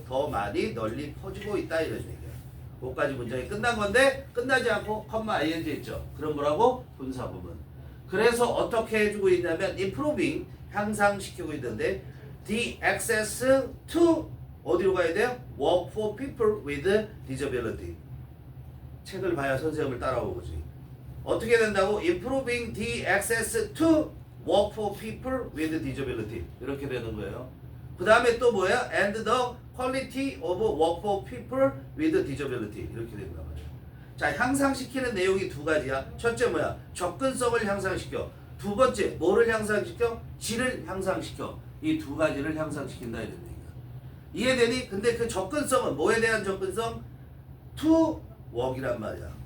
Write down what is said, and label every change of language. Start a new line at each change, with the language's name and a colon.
Korean: 더 많이 널리 퍼지고 있다 이런 얘기야. 거기까지 문장이 끝난 건데 끝나지 않고 컴마 ing 있죠. 그럼 뭐라고? 분사 부분. 그래서 어떻게 해주고 있냐면 improving 향상시키고 있는데
English: the access to
Korean: 어디로 가야 돼요?
English: work for people with disability.
Korean: 책을 봐야 선생님을 따라오지. 어떻게 된다고?
English: improving the access to work for people with disability.
Korean: 이렇게 되는 거예요. 그 다음에 또 뭐야?
English: and the quality of work for people with disability.
Korean: 이렇게 된단 말이야. 자, 향상시키는 내용이 두 가지야. 첫째 뭐야? 접근성을 향상시켜. 두 번째 뭐를 향상시켜? 질을 향상시켜. 이 두 가지를 향상시킨다 이런 얘기야. 이해되니? 근데 그 접근성은 뭐에 대한 접근성?
English: to work
Korean: 이란 말이야.